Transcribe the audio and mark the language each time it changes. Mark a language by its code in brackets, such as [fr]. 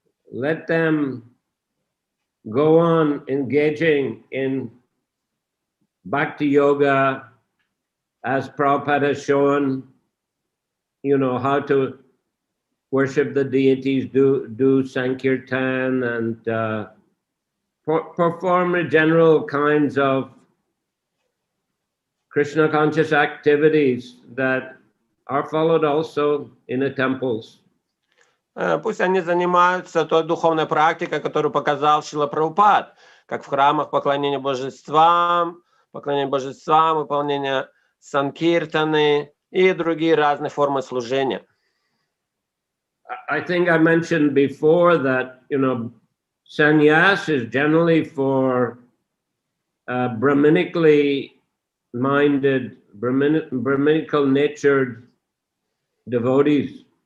[en] let them go on engaging in bhakti yoga, as Prabhupada has shown, how to worship the deities, do sankirtan, and perform general kinds of Krishna conscious activities that are followed also in the temples. [ru] Пусть они занимаются той духовной практикой, которую показал Шрила Прабхупад, как в храмах поклонение божествам, выполнение санкиртаны и другие разные формы служения. [en] I think I mentioned before that, sannyas is generally for Brahmanically minded, Brahmanical natured devotees.